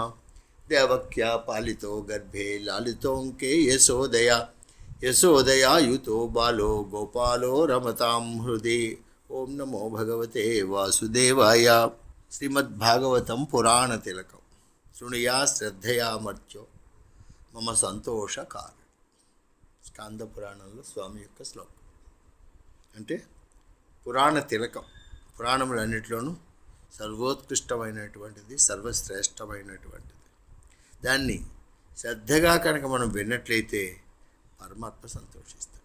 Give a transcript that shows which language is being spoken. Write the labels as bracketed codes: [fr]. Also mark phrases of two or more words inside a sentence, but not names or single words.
[sa] देवक्या पालितो गर्भे लालितोऽङ्के यशोदया युतो बालो गोपालो रमतां हृदि। ओं नमो भगवते वासुदेवाय। श्रीमद्भागवतं पुराणतिलकं शृणुया श्रद्धया मर्त्यो मम సంతోషకారణం। [te] స్కాంద పురాణంలో స్వామి యొక్క శ్లోకం అంటే పురాణ తిలకం. పురాణములన్నిటిలోనూ సర్వోత్కృష్టమైనటువంటిది, సర్వశ్రేష్టమైనటువంటిది. దాన్ని శ్రద్ధగా కనుక మనం విన్నట్లయితే పరమాత్మ సంతోషిస్తాడు.